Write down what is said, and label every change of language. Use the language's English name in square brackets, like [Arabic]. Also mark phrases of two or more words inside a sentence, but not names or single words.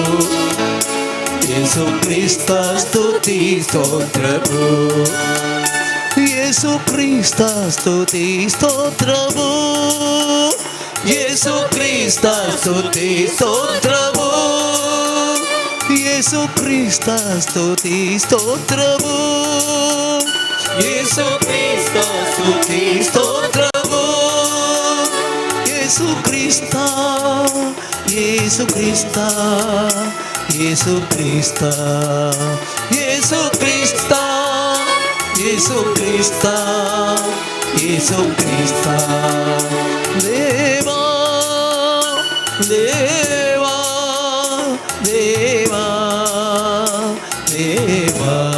[Kannada] ಯೇಸು ಕ್ರಿಸ್ತ ಸ್ತುತಿ ಸ್ತೋತ್ರವು, ಯೇಸು ಕ್ರಿಸ್ತ ಸ್ತುತಿ ಸ್ತೋತ್ರವು, ಯೇಸು ಕ್ರಿಸ್ತ ಸ್ತುತಿ ಸ್ತೋತ್ರವು, [Telugu] యేసు క్రీస్తు స్తుతి స్తోత్రము యేసు క్రీస్తు స్తుతి స్తోత్రము యేసు క్రీస్తు యేసు క్రీస్తు యేసు క్రీస్తు యేసు క్రీస్తు యేసు క్రీస్తు యేసు క్రీస్తు దేవా దేవా దేవా దేవా